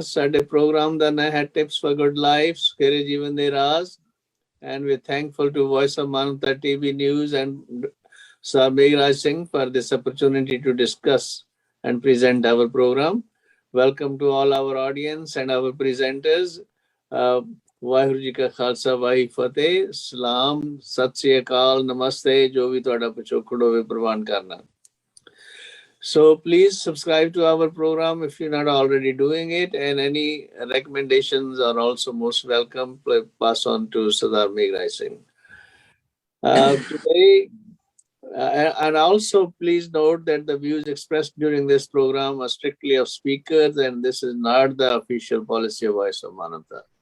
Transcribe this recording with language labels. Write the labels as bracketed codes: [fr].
[pa] ਸਾਡੇ ਪ੍ਰੋਗਰਾਮ ਦਾ ਨਾਂ ਹੈ ਟਿਪਸ ਫॉर ਗੁੱਡ ਲਾਈਫ, ਸੁਖੇਰੇ ਜੀਵਨ ਦੇ ਰਾਜ਼। [en] And we're thankful to Voice of Manavta TV News and Sir Meghraj Singh for this opportunity to discuss and present our program. Welcome to all our audience and our presenters. [pa] Waheguru ji ਕਾ ਖਾਲਸਾ ਵਾਹਿ ਫਤਿਹ, ਸਲਾਮ, ਸਤਿ ਸ੍ਰੀ ਅਕਾਲ, ਨਮਸਤੇ, ਜੋ ਵੀ ਤੁਹਾਡਾ ਪਿਛੋਕੜ ਹੋਵੇ ਪ੍ਰਵਾਨ ਕਰਨਾ। [en] So please subscribe to our program if you're not already doing it, and any recommendations are also most welcome. Pass on to Sardar Meghraj Singh. Today, and also please note that the views expressed during this program are strictly of speakers, and this is not the official policy of Voice of Manavta.